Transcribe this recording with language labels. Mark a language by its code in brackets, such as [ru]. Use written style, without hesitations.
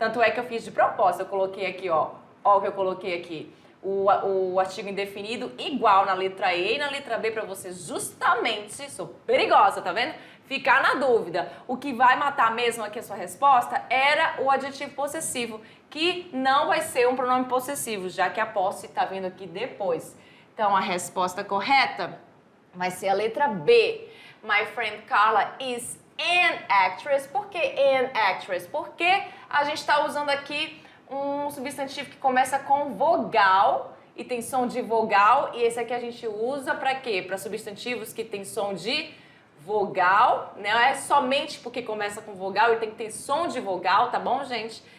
[pt] Tanto é que eu fiz de propósito, eu coloquei aqui, ó o que eu coloquei aqui, o artigo indefinido igual na letra E e na letra B para você justamente, sou perigosa, tá vendo? Ficar na dúvida. O que vai matar mesmo aqui a sua resposta era o adjetivo possessivo, que não vai ser um pronome possessivo, já que a posse está vindo aqui depois. Então, a resposta correta vai ser a letra B. [en] My friend Carla is an actress. [pt] Por que [en] an actress? [pt] Porque a gente está usando aqui um substantivo que começa com vogal e tem som de vogal. E esse aqui a gente usa para quê? Para substantivos que tem som de vogal. Não é somente porque começa com vogal e tem que ter som de vogal, tá bom, gente?